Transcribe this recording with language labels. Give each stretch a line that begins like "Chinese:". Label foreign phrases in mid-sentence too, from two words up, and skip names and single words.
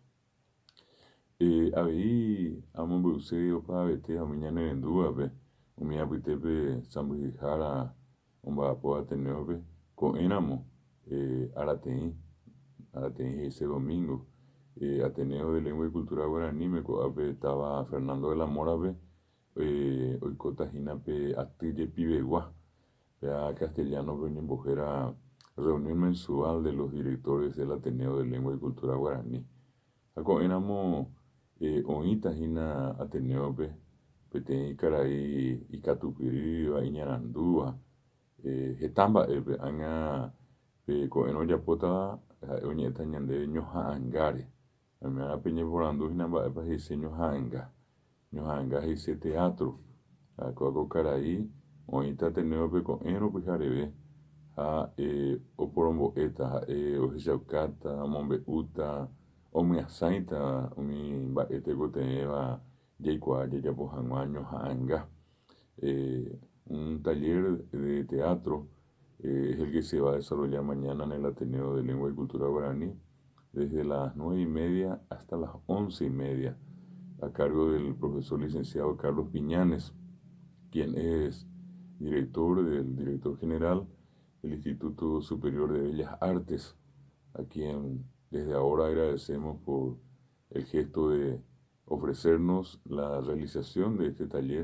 Guarani: avei amomby'use opavavetéva umi ñane rendúvape umi apytépe sãmbyhyhára omba'apo Ateneópe ko'ẽramo arateĩ he'ise Domingo Ateneo de Lengua y Cultura Guaraníme ko'ápe táva Fernando de la Mórape oikótahína pe aty jepivegua pea Castellanope oñembohéra
Spanish: reunión mensual de los directores del
Guarani: Ateneo de Lengua y Cultura Guaraní ha ko'ẽramo oĩtahína Ateneópe peteĩ karai ikatupyrýva iñarandúva heta mba'épe aña ko'ẽrõ ojapótava ha'e oñe'ẽta ñande ñoha'ãngáre añape ñeporanduhína mba'épa he'ise ñoha'ãnga he'ise teatro ha ko'áko karai oĩta Ateneópe ko'ẽrõ pyhareve ha oporombo'éta ha'e ohechaukáta omombe'úta omyasãita umi mba'e tekotevẽva jaikuaa jajapo hag̃ua ñoha'ãnga
Spanish: Un taller de teatro es el que se va a desarrollar mañana en el Ateneo de Lengua y Cultura Guaraní, desde las 9:30 hasta las 11:30, a cargo del profesor licenciado Carlos Piñanes, quien es director general del Instituto Superior de Bellas Artes, a quien desde ahora agradecemos por el gesto de ofrecernos la realización de este taller.